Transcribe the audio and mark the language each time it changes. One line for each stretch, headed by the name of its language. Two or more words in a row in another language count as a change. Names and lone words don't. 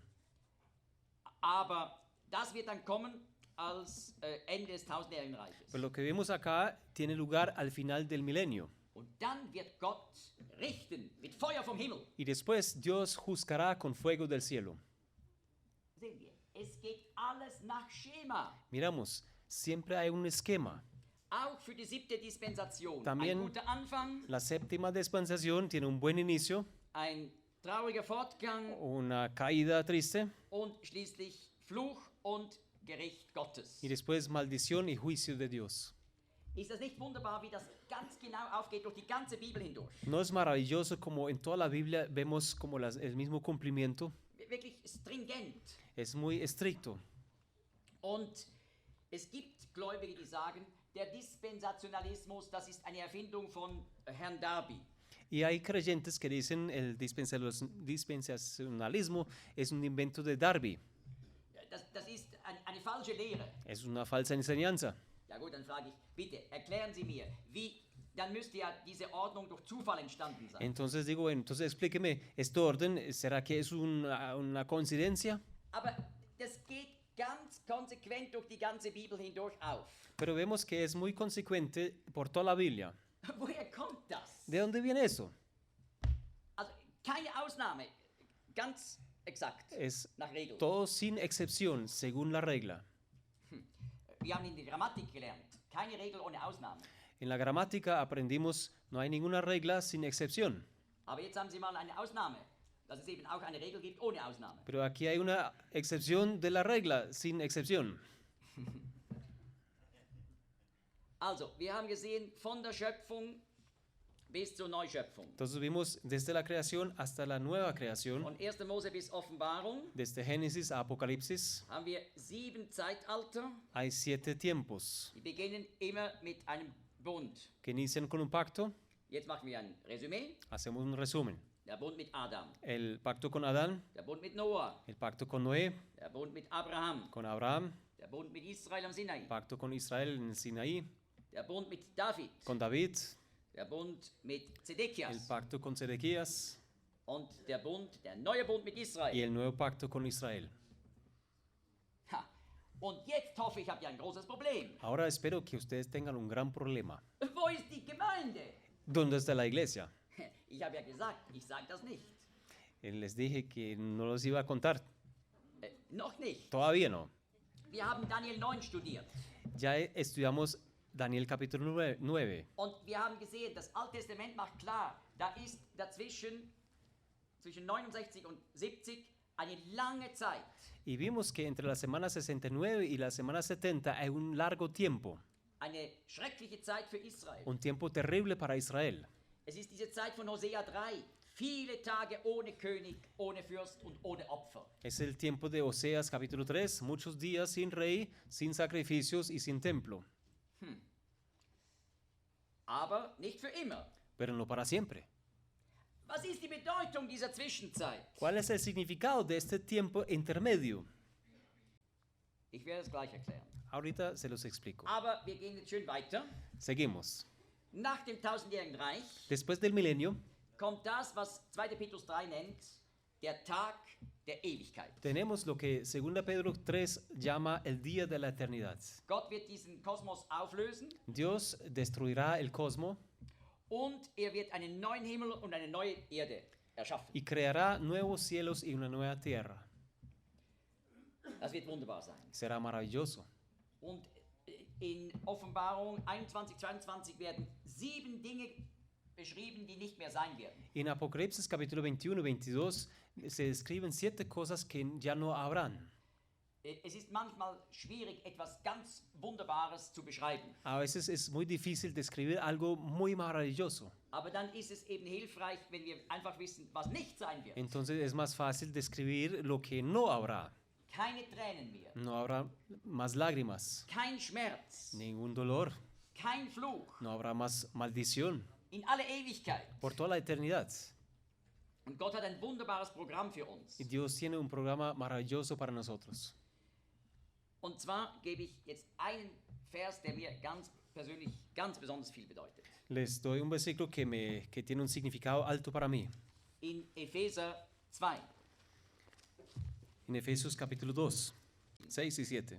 German: Aber das wird dann kommen als Ende des tausendjährigen Reiches.
Spanish: Pero lo que vemos acá tiene lugar al final del milenio.
German: Und dann wird Gott richten mit Feuer vom Himmel.
Spanish: Y después Dios juzgará con fuego del cielo.
German: Sehen wir, es geht alles nach Schema.
Spanish: Miramos, siempre hay un esquema.
German: Auch für die 7. Dispensation.
Spanish: También
German: ein guter Anfang,
Spanish: la séptima dispensación tiene un buen inicio,
German: ein trauriger Fortgang
Spanish: una caída triste
German: und schließlich Fluch und Gericht Gottes.
Spanish: y después maldición y juicio de Dios.
German: Ist das nicht wunderbar, wie das ganz genau aufgeht durch die ganze Bibel hindurch?
Spanish: ¿No es maravilloso como en toda la Biblia vemos como el mismo cumplimiento?
German: Wirklich stringent.
Spanish: Es muy estricto.
German: Und es gibt Gläubige, die sagen, der Dispensationalismus, das ist eine Erfindung von Herrn Darby.
Spanish: Y hay creyentes que dicen el dispensacionalismo es un invento de Darby.
German: Das ist eine falsche Lehre.
Spanish: Es una falsa enseñanza.
German: Ja gut, dann frage ich, bitte erklären Sie mir, dann müsste ja diese Ordnung durch Zufall entstanden sein.
Spanish: Entonces digo, entonces explíqueme, ¿este orden será que es una coincidencia?
German: Aber das geht ganz konsequent durch die ganze Bibel hindurch auf.
Spanish: Pero vemos que es muy consecuente por toda la Biblia.
German: Woher kommt das?
Spanish: ¿De dónde viene eso?
German: Also keine Ausnahme, ganz exakt,
Spanish: Es
German: nach Regel.
Spanish: todo sin excepción, según la regla.
German: Wir haben in der Grammatik gelernt, keine Regel ohne Ausnahme.
Spanish: En la gramática aprendimos, no hay ninguna regla sin excepción.
German: Aber jetzt haben Sie mal eine Ausnahme, dass es eben auch eine Regel gibt ohne Ausnahme.
Spanish: Pero aquí hay una excepción de la regla, sin excepción.
German: Also, wir haben gesehen, von der Schöpfung bis zur Neuschöpfung.
Spanish: Entonces vimos desde la creación hasta la nueva creación,
German: Von 1. Mose bis Offenbarung
Spanish: desde Génesis a Apocalipsis,
German: haben wir 7 Zeitalter,
Spanish: hay 7 tiempos
German: die beginnen immer mit einem Bund.
Spanish: que inician con un pacto.
German: Jetzt machen wir ein Resümee.
Spanish: Hacemos un resumen.
German: Der Bund mit Adam,
Spanish: El pacto con Adán,
German: der Bund mit Noah,
Spanish: el pacto con Noé,
German: der Bund mit Abraham,
Spanish: con Abraham,
German: der Bund mit Israel am Sinai,
Spanish: pacto con Israel en el Sinaí,
German: der Bund mit David,
Spanish: con David,
German: der Bund mit
Spanish: el
German: Zedekias
Spanish: pacto con Sedequías
German: und der neue Bund mit
Spanish: y
German: Israel.
Spanish: el nuevo pacto con Israel. Ha.
German: Und jetzt hoffe ich, habt ihr ein großes Problem.
Spanish: Ahora espero que ustedes tengan un gran problema.
German: Wo ist die Gemeinde?
Spanish: ¿Dónde está la iglesia?
German: Ich habe ja gesagt, ich sage das nicht.
Spanish: Les dije que no los iba a contar.
German: Noch nicht.
Spanish: Todavía no.
German: Wir haben Daniel 9 studiert.
Spanish: Ya estudiamos Daniel capítulo 9.
German: Und wir haben gesehen, das Alte Testament macht klar, da ist dazwischen, zwischen 69 und 70, eine lange Zeit.
Spanish: Y vimos que entre la semana 69 y la semana 70 hay un largo tiempo.
German: Eine schreckliche Zeit für Israel.
Spanish: Un tiempo terrible para Israel.
German: Es ist diese Zeit von Hosea 3. Viele Tage ohne König, ohne Fürst und ohne Opfer.
Spanish: Es el tiempo de Oseas capítulo 3. Muchos días sin rey, sin sacrificios y sin templo.
German: Aber nicht für immer.
Spanish: Pero no para siempre.
German: Was ist die Bedeutung dieser Zwischenzeit?
Spanish: ¿Cuál es el significado de este tiempo intermedio?
German: Ich werde es gleich erklären.
Spanish: Ahorita se los explico.
German: Aber wir gehen jetzt schön weiter.
Spanish: Seguimos.
German: Nach dem tausendjährigen Reich
Spanish: Después del milenio,
German: kommt das, was 2. Petrus 3 nennt, der Tag der Ewigkeit.
Spanish: tenemos lo que 2 Pedro 3 llama el día de la eternidad.
German: Gott wird diesen Kosmos auflösen
Spanish: Dios destruirá el cosmos
German: und er wird einen neuen Himmel und eine neue Erde erschaffen.
Spanish: y creará nuevos cielos y una nueva tierra.
German: Das wird wunderbar sein.
Spanish: Será maravilloso.
German: Und in Offenbarung 21, 22 werden 7 Dinge beschrieben, die nicht mehr sein werden.
Spanish: En Apocalipsis capítulo 21 y 22 se describen 7 cosas que ya no habrán.
German: Es ist manchmal schwierig, etwas ganz Wunderbares zu beschreiben.
Spanish: A veces es muy difícil describir algo muy maravilloso.
German: Aber dann ist es eben hilfreich, wenn wir einfach wissen, was nicht sein wird.
Spanish: Entonces es más fácil describir lo que no habrá.
German: Keine Tränen mehr,
Spanish: No habrá más lágrimas,
German: kein Schmerz,
Spanish: ningún dolor,
German: kein Fluch,
Spanish: no habrá más maldición
German: in alle Ewigkeit.
Spanish: por toda la eternidad.
German: Und Gott hat ein wunderbares Programm für uns.
Spanish: Y Dios tiene un programa maravilloso para nosotros.
German: Und zwar gebe ich jetzt einen Vers, der mir ganz persönlich ganz besonders viel bedeutet.
Spanish: Les doy un versículo que tiene un significado alto para mí.
German: In Epheser 2.
Spanish: En Efesios capítulo 2, 6 y 7.